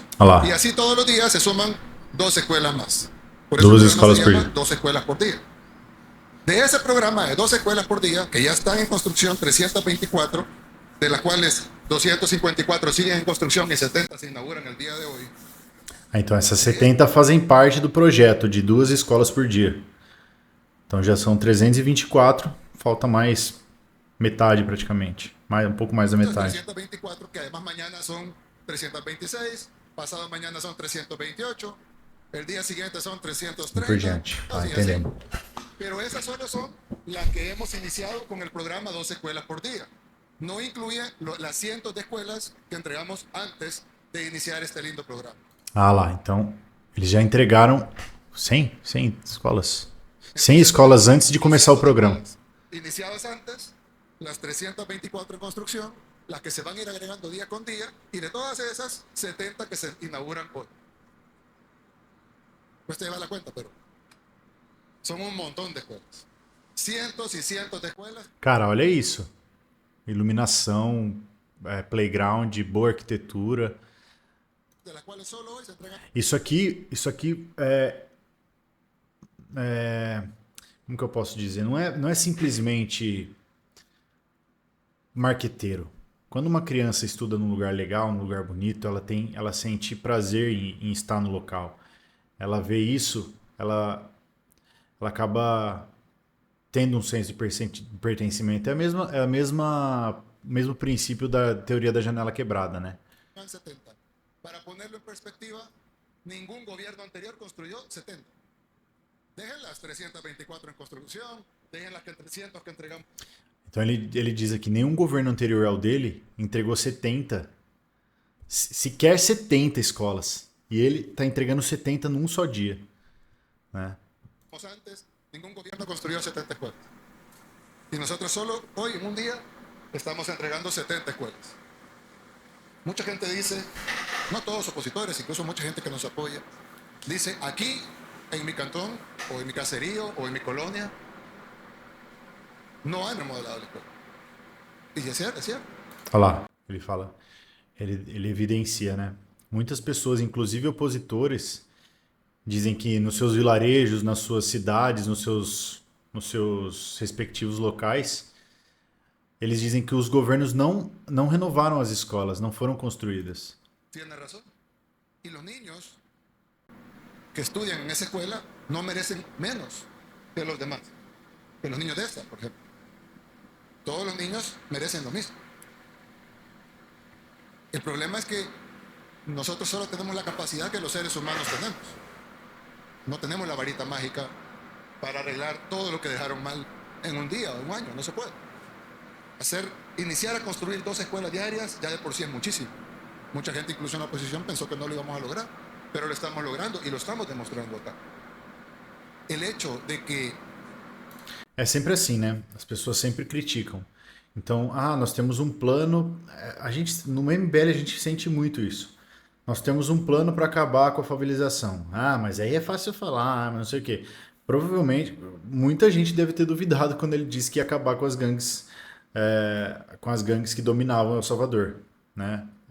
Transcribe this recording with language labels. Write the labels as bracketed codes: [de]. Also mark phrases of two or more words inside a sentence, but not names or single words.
[pt] Olá. [es] Y así todos los días se suman 2 escuelas más. Por Dos eso el programa escuelas se por llama día. 2 escuelas por día. De ese programa de 2 escuelas por día, que ya están en construcción 324, de las cuales 254 siguen en construcción y 70 se inauguran el día de hoy. [pt] Então essas 70 fazem parte do projeto de 2 escolas por dia. Então já são 324, falta mais metade praticamente. Um pouco mais da metade. 324, [es] que además mañana son 326, pasado mañana son 328, el día siguiente son 330. [pt] Por diante. [es] así, así. Entendemos. Pero esas solo son las que hemos iniciado con el programa 2 escuelas por día. No incluye las cientos de escuelas que entregamos antes de iniciar este lindo programa. [pt] Ah lá, então eles já entregaram 100 escolas. 100 escolas antes de começar o programa. Iniciadas antes, [es] las 324 en construcción, las que se van a ir agregando día con día, y de todas esas, 70 que se inauguran hoy. Pues te lleva la cuenta, pero son un montón de escuelas. Cientos y cientos de escuelas. [pt] Cara, olha isso. Iluminação, playground, boa arquitetura. [es] De las cuales solo hoy se entregan. [pt] Isso aqui como que eu posso dizer? Não é simplesmente marqueteiro. Quando uma criança estuda num lugar legal, num lugar bonito, ela sente prazer em estar no local. Ela vê isso, ela acaba tendo um senso de pertencimento. O mesmo princípio da teoria da janela quebrada, né? 70. [es] Para ponerlo en perspectiva, ningún gobierno anterior construyó 70. Dejen las 324 en construcción, dejen las 300 que entregamos. [pt] Então ele diz aqui, nenhum governo anterior ao dele entregou 70, sequer 70 escolas. E ele está entregando 70 num só dia. Né? [es] Antes, ningún gobierno construyó 70 escuelas. Y nosotros solo hoy, en un día, estamos entregando 70 escuelas. Mucha gente dice, no todos opositores, incluso mucha gente que nos apoya, dice, aquí, en mi cantón, o en mi caserío, o en mi colonia, [pt] não há remodelado a escola. E é certo, é certo. Olha lá, ele fala, ele evidencia, né? Muitas pessoas, inclusive opositores, dizem que nos seus vilarejos, nas suas cidades, nos seus respectivos locais, eles dizem que os governos não renovaram as escolas, não foram construídas. [es] Tiene razón. Y los niños que estudian en esa escuela no merecen menos que los demás, que los niños de esta, por ejemplo. Todos los niños merecen lo mismo. El problema es que nosotros solo tenemos la capacidad que los seres humanos tenemos. No tenemos la varita mágica para arreglar todo lo que dejaron mal en un día o un año, no se puede. Iniciar a construir 2 escuelas diarias ya de por sí es muchísimo. Mucha gente, incluso en la oposición, pensó que no lo íbamos a lograr, pero lo estamos logrando y lo estamos demostrando acá. El hecho de que... [pt] É sempre assim, né? As pessoas sempre criticam. Então, nós temos um plano. No MBL a gente sente muito isso. Nós temos um plano para acabar com a favelização. Mas aí é fácil falar, mas não sei o quê. Provavelmente, muita gente deve ter duvidado quando ele disse que ia acabar com as gangues que dominavam El Salvador, né?